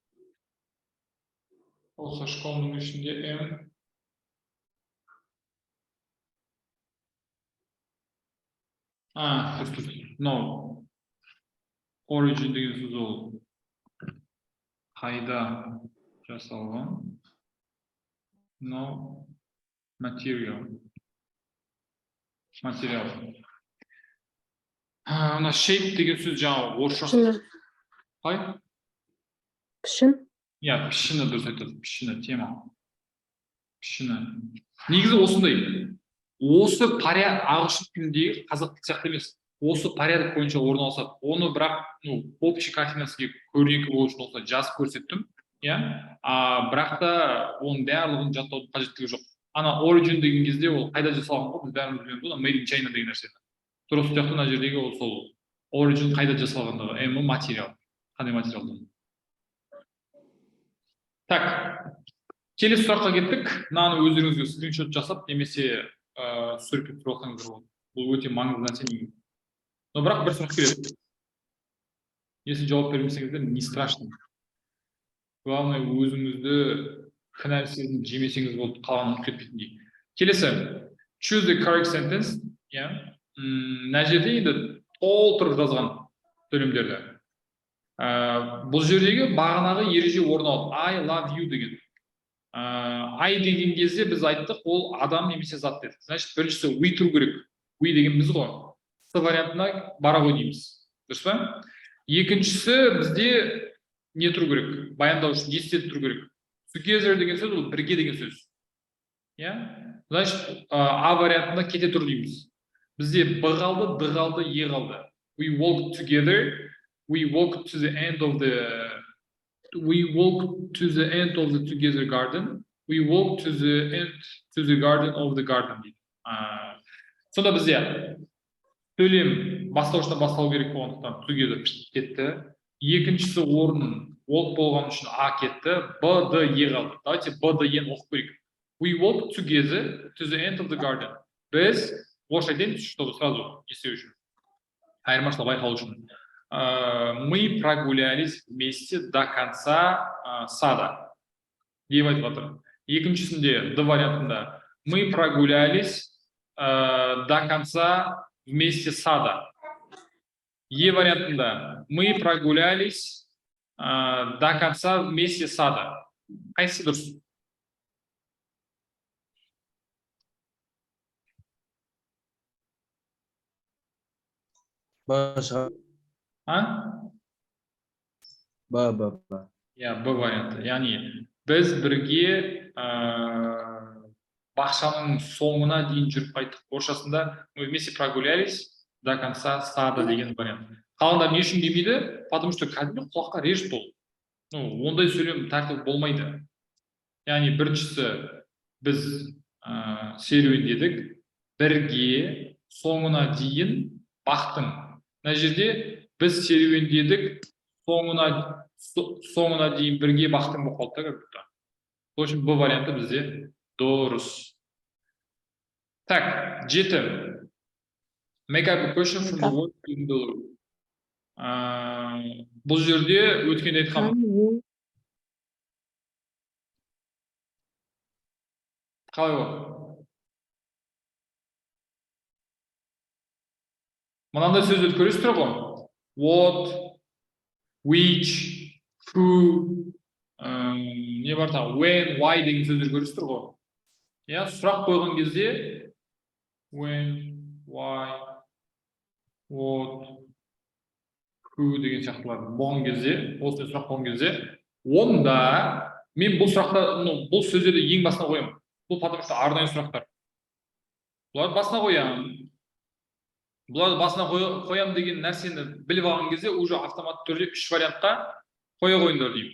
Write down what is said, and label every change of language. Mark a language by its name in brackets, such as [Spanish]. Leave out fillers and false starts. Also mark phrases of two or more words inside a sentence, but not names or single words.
[Kazakh] Осы школының ішінде M. No. Origin деген сөз ол қайда жасалған? No. Material. Shape деген сөз жаңағы орысша. Қай? Пішін. Иә, пішіні дұрыс айтады. Пішіні тема. Пішіні. Негізі осындай. Осы порядок ағылшын тіліндегі қазақ тілі сияқты емес. Осы порядок бойынша орналасады. Оны бірақ, общий картинасыға көрнекі болу үшін осылай жазып көрсеттім. Иә. Бірақ та оның барлығын жаттаудың қажеттігі жоқ. Ана origin деген кезде ол қайда жасалған ғой? Біз бәріміз білеміз ғой, [English] made in China [Kazakh] деген нәрсені. Тура сол сияқты мына жердегі ол сол origin қайда жасалғандығы, материал. Қандай материалдан. Так, келесі сұраққа кеттік. Мынаны өздеріңізге скриншот жасап, немесе суретке түсіріп алсаңыздар болады. Бұл өте маңызды нәрсе. Но бірақ бір сұрақ келеді. Если жауап бермесеңіздер, [Russian] не страшно. [Kazakh] Главное, өзіңізді кінәлі сезініп жемесеңіз болды, қалғанын ұмытып кетпейтіндей. Келесі, [English] choose the correct sentence. [Kazakh] Мына жерде енді толтырып жазған сөйлемдерді. Бұл жердегі бағанағы ереже орын алады. [English] I love you [Kazakh] деген. I деген кезде біз айттық, ол адам немесе зат дедік. Значит, біріншісі we тұру керек. We деген біз ғой. С вариантына бара ғой дейміз. Дұрыс па? Екіншісі бізде не тұру керек? Баяндау үшін есте тұру керек. Together деген сөз ол бірге деген сөз. Значит, А вариантында кете тұр дейміз. Бізде Б қалды, Д қалды, Е қалды. [English] We walk together. We walk to the end of the together garden. We walk to the garden of the garden дейді. [Kazakh] Сонда бізде сөйлем бастаушыдан бастау керек болғандықтан together кетті. Екіншісі орын walk болған үшін А кетті, Б, Д, Е қалды. Давайте Б, Д, Е оқып көрейік. [English] We walk together to the end of the garden. [Kazakh] Біз орысша айтайыншы, [Russian] чтобы сразу [Kazakh] естеу үшін. Айырмашылық байқау үшін. [Russian] Мы прогулялись вместе до конца сада. [Kazakh] Деп айтып жатыр. Екіншісінде Д вариантында [Russian] мы прогулялись до конца вместе сада. [Kazakh] Е вариантында [Russian] мы прогулялись до конца вместе сада. [Kazakh] Қайсысы дұрыс? Ба. Иә, Б варианты. Яғни біз бірге бақшаның соңына дейін жүріп қайттық. [Russian] Орысшасында мы вместе прогулялись до конца сада [Kazakh] деген вариант. Қалғандар не үшін демейді? [Russian] Потому что [Kazakh] кәдімгі құлаққа режет ол. Ондай сөйлем тәртібі болмайды. Яғни біріншісі біз серуендедік, бірге соңына дейін бақтың. Мына жерде біз серуендедік, соңына дейін бірге бақтың болып қалды. Сол үшін Б варианты бізде дұрыс. Так, 7. [English] Make up a question from the word in below. [Kazakh] Бұл жерде өткенде айтқанмын. Қалай ол? Мынандай сөздерді көресіздер ғой? [English] What, which, who, [Kazakh] не бар тағы? [English] When, why [Kazakh] деген сөздер көресіздер ғой? Сұрақ қойған кезде [English] when, why, what, who [Kazakh] деген сияқтылар болған кезде, осы сұрақ болған кезде, онда мен бұл сұрақта, бұл сөздерді ең басына қоямын. Бұл [Russian] потому что [Kazakh] арнайы сұрақтар. Бұларды басына қоямын. Бұларды басына қоямын деген нәрсені біліп алған кезде, уже автоматты түрде 3 вариантқа қоя қойыңдар деймін.